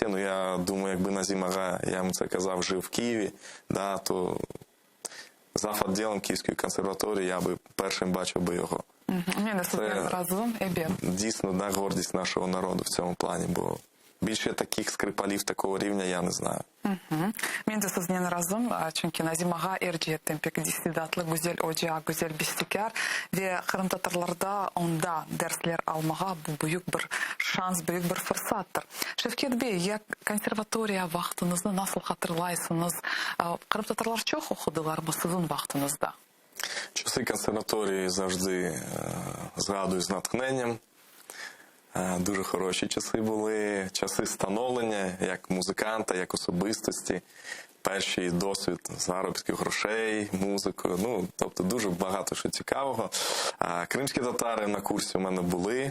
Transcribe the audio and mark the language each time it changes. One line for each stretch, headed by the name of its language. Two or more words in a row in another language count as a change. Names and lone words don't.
Ukrainian: Ну, я думаю, якби Назім Ага, я йому це казав, жив в Києві, да, то зав. Відділом Київської консерваторії я би першим бачив би його. Це дійсно да, гордість нашого народу в цьому плані, бо більше таких скрипалів такого рівня я не знаю.
Crimean Tatar: Мен de sizinle razım. Çünkü Nazim Ağa Erciyet'ten pek istidatlı, güzel hoca, güzel bestekar ve Kırım Tatarlarda onda dersler almağa bu büyük bir şans, büyük bir fırsattır. Şevket Bey, ya konservatoriya vaxtınızı nasıl hatırlaysınız? Kırım Tatarlar çok okudular mı sizin vaxtınızda?
Ukrainian: Часи консерваторії завжди згадую з натхненням. Дуже хороші часи були, часи становлення, як музиканта, як особистості. перший досвід заробітків грошей, музикою. Ну, тобто дуже багато що цікавого. Кримські татари на курсі у мене були.